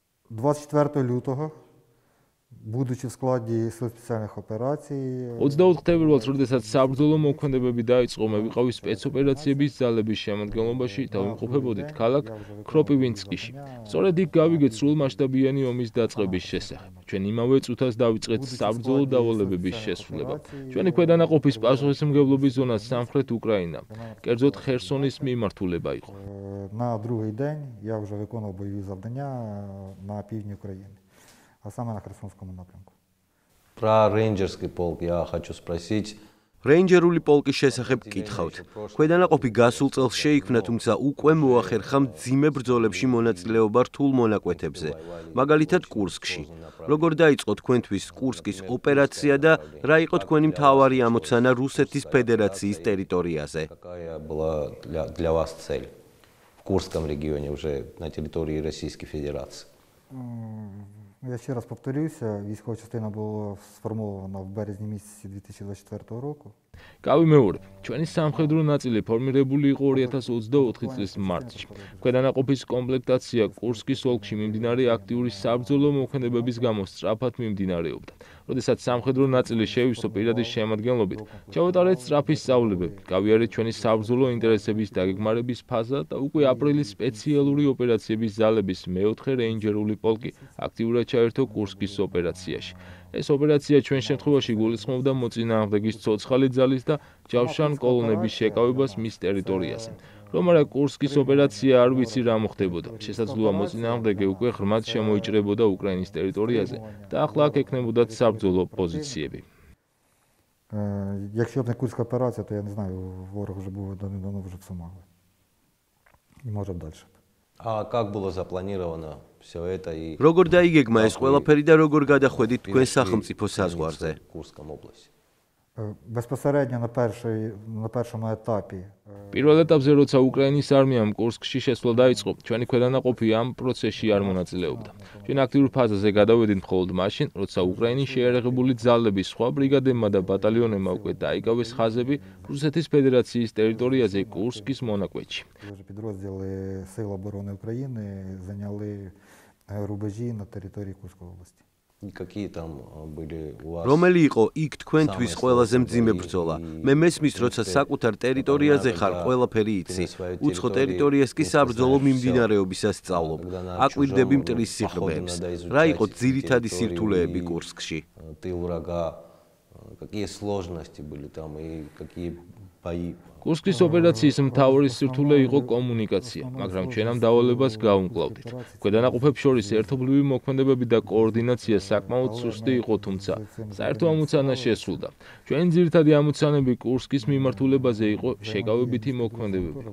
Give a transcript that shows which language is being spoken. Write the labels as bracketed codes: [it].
[uk] 24 лютого, будучи в складі Сил спеціальних операцій, [ka] 24 თებერვალს, როდესაც საბრძოლო მოქმედებები დაიწყო, მე ვიყავი სპეცოპერაციების ძალების შემადგენლობაში და ვიმყოფებოდით ქალაქ კროპივინსკიში. სწორედ იქ გავიგეთ სრულმასშტაბიანი ომის დაწყების შესახებ. ჩვენ იმავე წუთას დავიწყეთ საბრძოლო დავალებების შესრულება. ჩვენი ქვედანაყოფის პასუხისმგებლობის ზონა სამხრეთ უკრაინა, კერძოდ ხერსონის მიმართულება იყო. [uk] На другий день я вже виконував бойові завдання на півдні України, а саме на Херсонському напрямку. [ru] Про рейнджерский полк я хочу спросить. [ka] Рейнджерული პოლკის შესახებ გკითხავთ. ქვედანაყოფი გასულ წელს შეიქმნა, თუმცა უკვე მოახერხა მძიმე ბრძოლებში მონაწილეობა რთულ მონაკვეთებზე, მაგალითად კურსკში. როგორ დაიწყო თქვენთვის კურსკის ოპერაცია და რა იყო თქვენი მთავარი ამოცანა რუსეთის ფედერაციის ტერიტორიაზე? [ru] Какая была для вас цель в Курском регионе, уже на территории Российской Федерации? [uk] Я ще раз повторюся, військова частина була сформована в березні місяці 2024 року. [ka] გავიმეორებ, ჩვენი სამხედრო ნაწილი ფორმირებული იყო 2024 წლის მარტში. ქვედანაყოფის კომპლექტაცია კურსკის ოლქში მიმდინარე აქტიური საბრძოლო მოქმედებების გამო სწრაფად მიმდინარეობდა. როდესაც სამხედრო ნაწილი შეივსო პირადი შემადგენლობით, ჩავატარეთ სწრაფი სწავლებები, გავიარეთ ჩვენი საბრძოლო ინტერესების დაგეგმარების ფაზა და უკვე აპრილის სპეციალური ოპერაციების ძალების მეოთხე რეინჯერული პოლკი აქტიურად ჩაერთო კურსკის ოპერაციაში. ეს ოპერაცია ჩვენ შემთხვევაში გულისხმობდა მოწინააღმდეგის ცოცხალი ძალის და ჯავშან კოლონების შეკავებას მის ტერიტორიაზე. რომ არა კურსკის ოპერაცია არ ვიცი რა მოხდებოდა. შესაძლოა მოწინააღმდეგე უკვე ღრმად შემოიჭრებოდა უკრაინის ტერიტორიაზე და ახლა აქ ექნებოდათ საბრძოლო პოზიციები. [uk] Якщо б не Курська операція, то я не знаю, ворог вже був давно вже в Сумах. І може б далі. [ru] А как было запланировано все это и [ka] როგორ დაიგეგმა ეს ყველაფერი და როგორ გადახვედით თქვენ სახელმწიფო საზღვარზე? [ru] Курском области. [uk] Безпосередньо на першому етапі [ka] პირველ ეტაპზე, როცა უკრაინის არმიამ კურსკში შესვლა დაიწყო, ჩვენი ქვედანაყოფი ამ პროცესში არ მონაწილეობდა. ჩვენ აქტიურ ფაზაზე გადავედით მხოლოდ მაშინ, როცა უკრაინის შეიარაღებული ძალების სხვა ბრიგადებმა და ბატალიონებმა უკვე დაიკავეს ხაზები რუსეთის ფედერაციის ტერიტორიაზე კურსკის მონაკვეთში. [uk] підрозділи Сил оборони України зайняли рубежі на території Курської області. [ru] Какие там были у вас? [ka] რომელი იყო იქ თქვენთვის ყველაზე მძიმე ბრძოლა? მე მესმის, როცა საკუთარ ტერიტორიაზე ხარ, ყველაფერი იცი. უცხო ტერიტორიას კი საბრძოლო მიმდინარეობისას სწავლობ. აკვირდები მტრის სიღრმეებს. რა იყო ძირითადი სირთულეები კურსკში? [ru] Тыл врага, какие сложности были там и какие бои? [ka] კურსკის ოპერაციის მთავარი სირთულე იყო კომუნიკაცია, მაგრამ ჩვენამ დავალებას გავუმკლავდით. ქვედანაყოფებს შორის ერთობლივი მოქმედებები და კოორდინაცია საკმაოდ სუსტი იყო, თუმცა საერთო ამოცანა შესრულდა. ჩვენი ძირითადი ამოცანები კურსკის მიმართულებაზე იყო შეკავებითი მოქმედებები.